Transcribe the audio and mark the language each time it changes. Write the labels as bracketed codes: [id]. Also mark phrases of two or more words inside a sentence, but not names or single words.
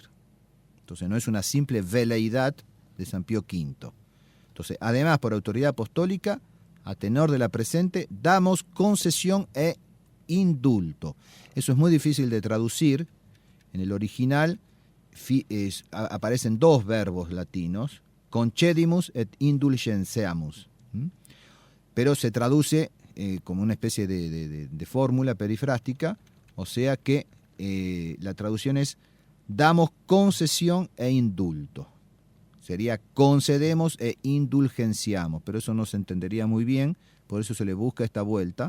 [es] Entonces no es una simple veleidad de San Pío V. Entonces, además, por autoridad apostólica, a tenor de la presente, damos concesión e indulto. Eso es muy difícil de traducir. En el original aparecen dos verbos latinos, [la] concedimus et indulgenceamus, [es] pero se traduce como una especie de fórmula perifrástica, o sea que la traducción es damos concesión e indulto. Sería concedemos e indulgenciamos, pero eso no se entendería muy bien, por eso se le busca esta vuelta.